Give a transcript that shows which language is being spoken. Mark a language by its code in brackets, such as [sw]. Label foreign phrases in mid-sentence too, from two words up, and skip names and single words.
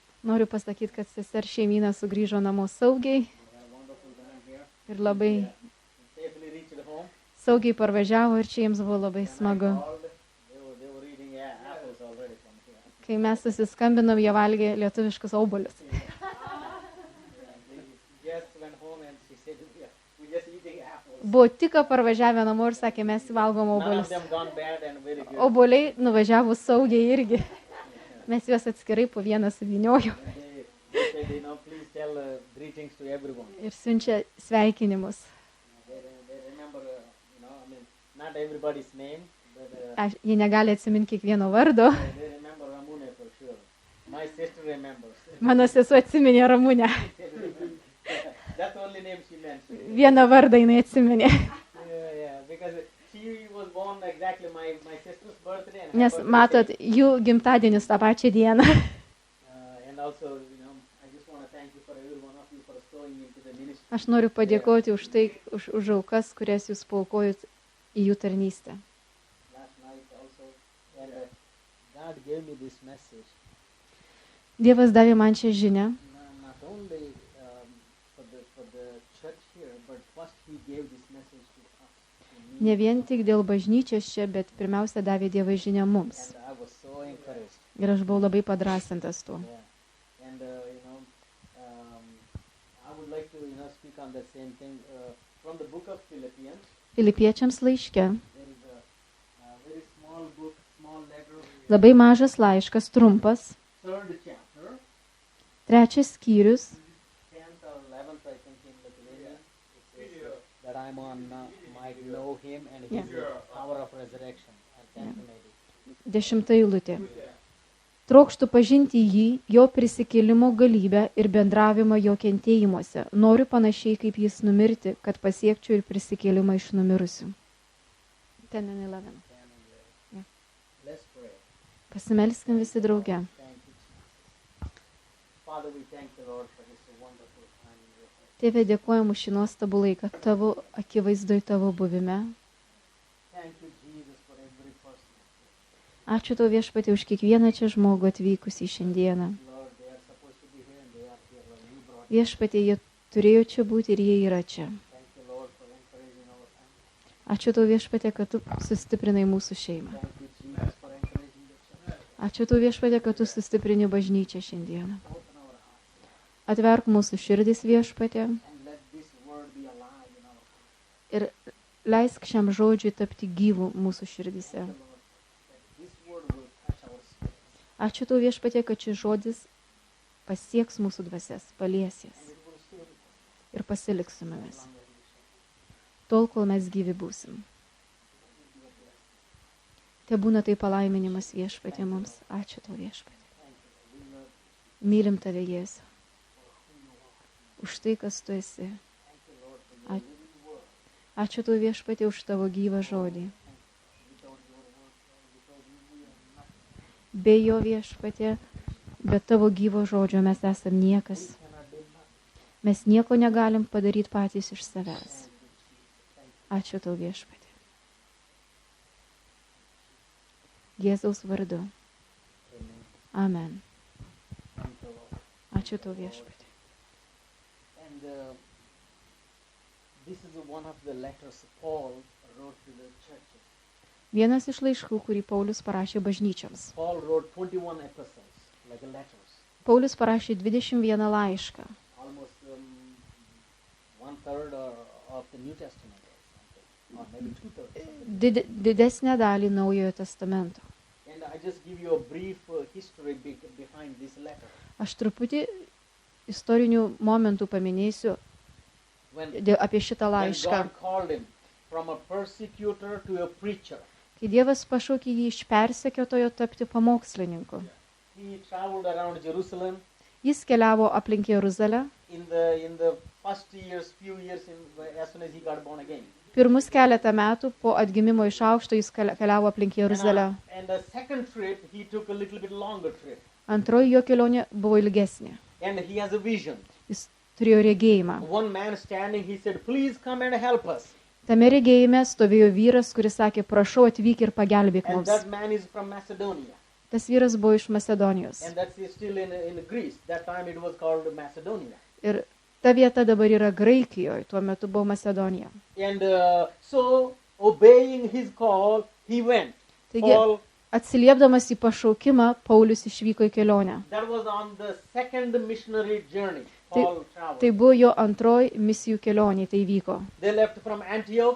[lt] Noriu pasakyti, kad seser šeimyna sugrįžo namo saugiai ir labai [en] Safely reached home. [lt] saugiai parvažiavo ir čia jiems buvo labai smagu. [en] Called. They were eating apples already from here. [lt] Kai mes susiskambinom, jie valgė lietuviškus obuolius. [en] They just went home and she said, "We just eating apples." [lt] Buvo tik parvažiavę namo ir sakė, mes valgom [en] None of [lt] obuolius. [en] them gone bad and very good. [lt] Obuoliai nuvažiavo saugiai irgi. Mes juos atskirai po vieną suvyniojo [en] They said, please tell greetings to everyone. [lt] ir siunčia sveikinimus. [en] They remember, not everybody's name, but [lt] Jie negali atsiminti kiekvieno vardo. [en] they remember Ramune for sure. My sister remembers. [lt] Mano sesuo atsiminė Ramunę. [en] That's the only name she mentioned. [lt] Vieną vardą jinai atsiminė. [en] Yeah, because she was born exactly my sister's birthday. And her [lt] Nes [en] birthday [lt] matot, [en] same. [lt] jų gimtadienis tą pačią dieną. [en] And also, I just want to thank you for every one of you for sowing into the ministry. [lt] Aš noriu padėkoti už tai, už aukas, kurias jūs paaukojot į jų tarnystę. [en] Last night also, and God gave me this message. [lt] Dievas davė man šią žinią. [en] Not only for the church here, but first He gave this message to us. To me. [lt] Ne vien tik dėl bažnyčios čia, bet pirmiausia davė Dievą žinią mums. [en] And I was so encouraged. [lt] Ir aš buvau labai padrasintas tuo. [en] Yeah. And I would like to speak on the same thing from the book of Philippians. [lt] Filipiečiams laiške [en] There is a very small book, small letter. [lt] labai mažas laiškas, trumpas, [en] Third chapter, [lt] 3 skyrius, [en] 10th or 11th, I think, in Lithuanian. It says that I'm on might know Him and His power of resurrection. I can't imagine. [lt] 10 eilutė. Trokštu pažinti jį, jo prisikėlimo galybę ir bendravimą jo kentėjimuose. Noriu panašiai kaip jis numirti, kad pasiekčiau ir prisikėlimą iš numirusių. [en] 10 and 11. Yeah. Let's pray. [lt] Pasimelskim visi drauge. [en] Thank you, Jesus. Father, we thank the Lord for this wonderful time in your presence. [lt] Tėve, dėkojam už šį nuostabų laiką tavo akivaizdoj, tavo buvime. [en] Thank you, Jesus, for every person. [lt] Ačiū tau viešpatie už kiekvieną čia žmogų atvykusį šiandieną. [en] Lord, they are supposed to be here and they are here. Lord, you brought them. [lt] Viešpatie, jie turėjo čia būti ir jie yra čia. [en] Thank you, Lord, for encouraging our family. [lt] Ačiū tau viešpatie, kad tu sustiprinai mūsų šeimą. [en] Thank you, Jesus, for encouraging the church. [lt] Ačiū tau viešpatie, kad tu sustiprini bažnyčią šiandieną. [en] Open our hearts [lt] Atverk mūsų širdis viešpatie [en] and let this word be alive in our hearts. [lt] ir leisk šiam žodžiui tapti gyvų mūsų širdise. [en] Lord, that this word will touch our spirit [lt] Ačiū tau viešpatie, kad šis žodis pasieks mūsų dvasias, palies jas [en] and it will stay with us [lt] ir pasiliks su mumis. [en] as long as we shall. [lt] Tol, kol mes gyvi būsim. Te būna tai palaiminimas viešpatie mums. Ačiū tau viešpatie. [en] Thank you. We love you [lt] Mylim tave, Jėzau, [en] for who you are. [lt] už tai, kas tu esi. [en] Thank you, Lord, for your living word. [lt] Ačiū tau viešpatie už tavo gyvą žodį. [en] Without your word, without you, we are nothing. [lt] Be jo viešpatie, be tavo gyvo žodžio mes esam niekas. [en] We cannot do nothing. [lt] Mes nieko negalim padaryti patys iš savęs. Ačiū tau viešpatie. Jėzaus vardu. Amen. Amen. [en] Thank you, Lord. [lt] Ačiū tau viešpatie. [en] And this is one of the letters Paul wrote to the churches. [lt] Vienas iš laiškų, kurį Paulius parašė bažnyčiams. [en] Paul wrote 21 epistles, like letters. [lt] Paulius parašė 21 laišką. [en] Almost one third of the New Testament or something, or maybe 2/3. [lt] Didesnę dalį Naujojo testamento. [en] And I just give you a brief history behind this letter. [lt] Aš truputį istorinių momentų paminėsiu [en] When, [lt] apie šitą [en] when [lt] laišką. [en] God called him from a persecutor to a preacher, [lt] Kai Dievas pašaukė jį iš persekiotojo tapti pamokslininku. [en] he traveled around Jerusalem. [lt] Jis keliavo aplink Jeruzalę. [en] In the first few years, as soon as he got born again. [lt] Pirmus keletą metų po atgimimo iš aukšto jis keliavo aplink Jeruzalę. [en] And the second trip, he took a little bit longer trip. [lt] Antroji jo kelionė buvo ilgesnė. [en] And he has a vision. [lt] Jis turėjo regėjimą. [en] One man standing, he said, please come and help us. [lt] Tame regėjime stovėjo vyras, kuris sakė, prašau atvyk ir pagelbėk [en] And [lt] mums. [en] that man is from Macedonia. [lt] Tas vyras buvo iš Macedonijos. [en] And that's still in Greece. That time it was called Macedonia. [lt] Ir ta vieta dabar yra Graikijoje, tuo metu buvo Macedonija. [en] And so, obeying his call, he went. [lt] Taigi, Paul, atsiliepdamas į pašaukimą, Paulius išvyko į kelionę. [en] that was on the second missionary journey. Paul traveled. [lt] Tai buvo jo antroji misijų kelionė, tai vyko. [en] They left from Antioch,